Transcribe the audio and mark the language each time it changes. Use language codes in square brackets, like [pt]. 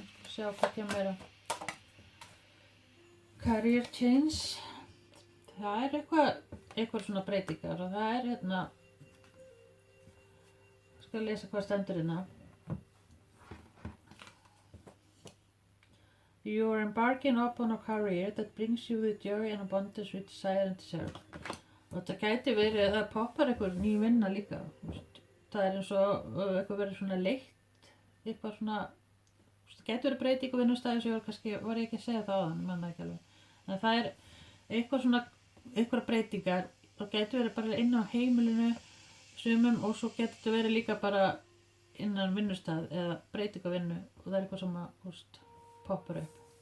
[is] Sjá hvað kemur meira. Career change. Það er eitthvað svona breytingar og það er hérna, ég skal lesa hvað stendur hérna. [en] You are embarking upon a career that brings you the joy and abundance we desire and deserve. [is] Og þetta gæti verið að það poppar eitthvað ný vinna líka. Það er eins og eitthvað verið svona leitt, eitthvað svona, það gæti verið breyting á vinnustæði sem kannski var ég ekki að segja það áðan, manna ekki alveg. En það er eitthvað svona, eitthvað breytingar og gæti verið bara inn á heimilinu sumum og svo gæti þetta verið líka bara innan vinnustæð eða breyting á vinnu og það er eitthvað sem að, poppar upp.